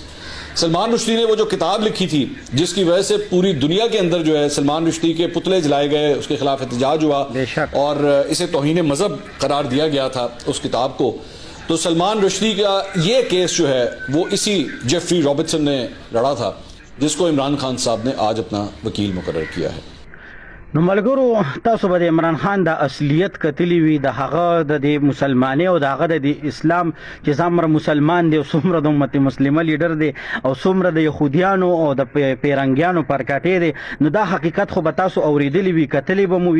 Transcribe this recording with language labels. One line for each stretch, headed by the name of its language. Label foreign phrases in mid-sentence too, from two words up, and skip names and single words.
Urdu: سلمان رشدی نے وہ جو کتاب لکھی تھی جس کی وجہ سے پوری دنیا کے اندر جو ہے سلمان رشدی کے پتلے جلائے گئے، اس کے خلاف احتجاج ہوا اور اسے توہین مذہب قرار دیا گیا تھا اس کتاب کو. تو سلمان رشدی کا یہ کیس جو ہے وہ اسی جیفری رابرٹسن نے لڑا تھا جس کو عمران خان صاحب نے آج اپنا وکیل مقرر کیا ہے.
Pashto: نو ملګرو تاسو به د عمران خان د اصلیت کتلی وي، د هغه د مسلمانۍ او د هغه د اسلام چې څومره مسلمان دی او څومره د امت مسلمه لیډر دی او څومره د یهودیانو او د پیرنګیانو پرکاټې دی، نو دا حقیقت خو به تاسو اورېدلی وي، کتلی به مو وي.